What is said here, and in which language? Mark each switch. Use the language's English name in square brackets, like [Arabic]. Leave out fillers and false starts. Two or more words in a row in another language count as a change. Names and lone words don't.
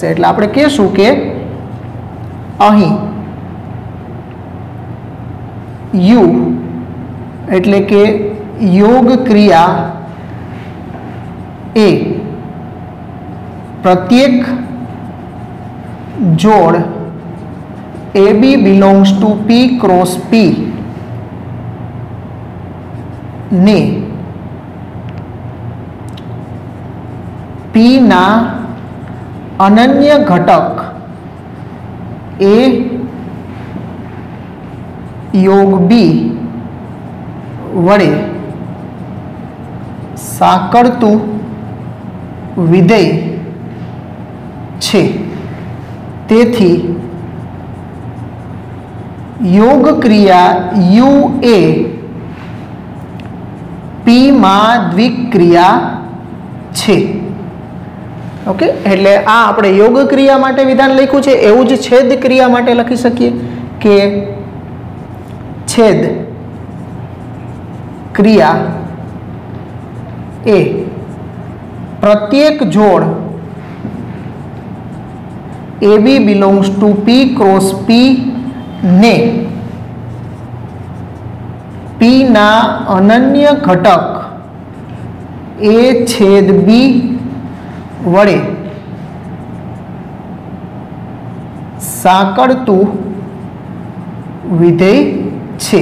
[Gujarati] એટલે આપણે કહેશું કે અહીં u એટલે કે યોગ ક્રિયા એ પ્રત્યેક જોડ [English] ab belongs to p cross p [Gujarati] ને p ના અનન્ય ઘટક a યોગ b વડે સાંકળતું વિધેય છે। તેથી યોગ ક્રિયા u a પી માં દ્વિક્રિયા છે. ઓકે, એટલે આ આપણે યોગ ક્રિયા માટે વિધાન લખ્યું છે. એવું જ છેદ ક્રિયા માટે લખી શકીએ કે છેદ ક્રિયા એ પ્રત્યેક જોડ [English] AB belongs to P cross P [Gujarati] ને P ના અનન્ય ઘટક A છેદ B વડે સાંકળતું વિધેય છે.